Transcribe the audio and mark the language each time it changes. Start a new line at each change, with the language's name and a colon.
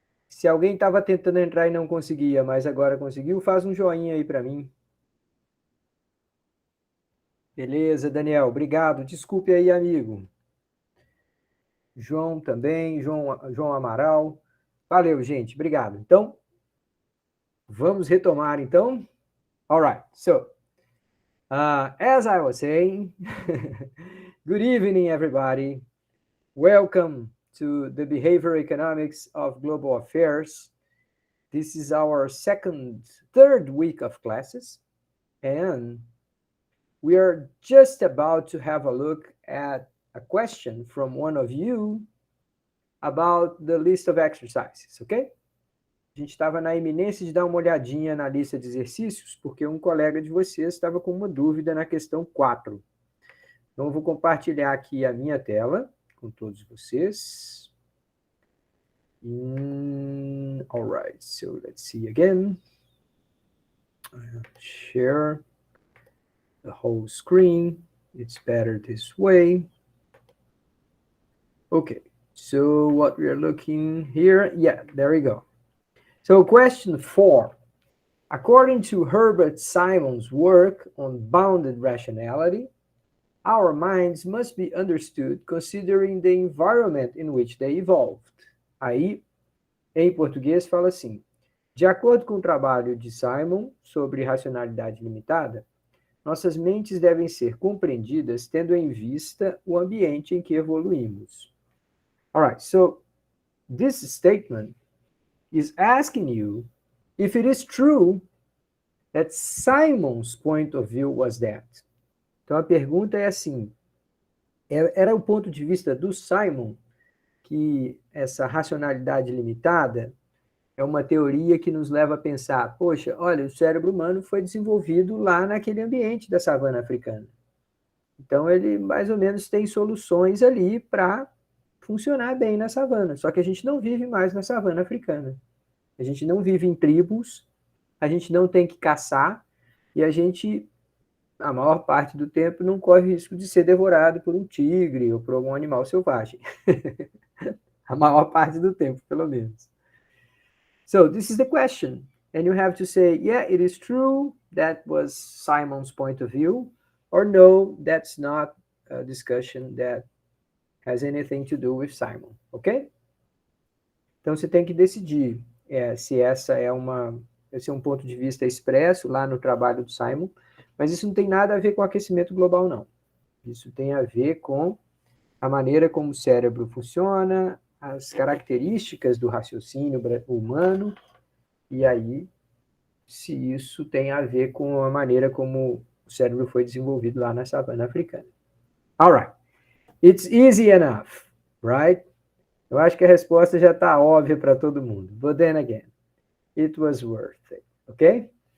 Portuguese: Se alguém estava tentando entrar e não conseguia, mas agora conseguiu, faz um joinha aí para mim. Beleza, Daniel. Obrigado. Desculpe aí, amigo. João também, João Amaral. Valeu, gente. Obrigado. Então, vamos retomar, então.
English: All right. So, as I was saying, good evening, everybody. Welcome to the Behavior Economics of Global Affairs. This is our third week of classes, and we are just about to have a look at a question from one of you about the list of exercises, ok?
Portuguese: A gente estava na iminência de dar uma olhadinha na lista de exercícios, porque um colega de vocês estava com uma dúvida na questão 4. Então, eu vou compartilhar aqui a minha tela com todos vocês.
English: All right, so let's see again. Share the whole screen. It's better this way. Okay, so what we are looking here, yeah, there we go. So question 4. According to Herbert Simon's work on bounded rationality, our minds must be understood considering the environment in which they evolved.
Portuguese: Aí, em português, fala assim: de acordo com o trabalho de Simon sobre racionalidade limitada, nossas mentes devem ser compreendidas tendo em vista o ambiente em que evoluímos.
English: All right, so this statement is asking you if it is true that Simon's point of view was that.
Portuguese: Então a pergunta é assim: era o ponto de vista do Simon que essa racionalidade limitada é uma teoria que nos leva a pensar, poxa, olha, o cérebro humano foi desenvolvido lá naquele ambiente da savana africana. Então ele mais ou menos tem soluções ali para funcionar bem na savana, só que a gente não vive mais na savana africana. A gente não vive em tribos, a gente não tem que caçar, e a gente, a maior parte do tempo, não corre risco de ser devorado por um tigre ou por algum animal selvagem. A maior parte do tempo, pelo menos.
English: So, this is the question. And you have to say, yeah, it is true, that was Simon's point of view, or no, that's not a discussion that has anything to do with Simon, ok?
Portuguese: Então, você tem que decidir se esse é um ponto de vista expresso lá no trabalho do Simon, mas isso não tem nada a ver com aquecimento global, não. Isso tem a ver com a maneira como o cérebro funciona, as características do raciocínio humano, e aí, se isso tem a ver com a maneira como o cérebro foi desenvolvido lá na savana africana.
English: All right. It's easy enough, right?
Portuguese: Eu acho que a resposta já está óbvia para todo mundo.
English: But then again, it was worth it, okay?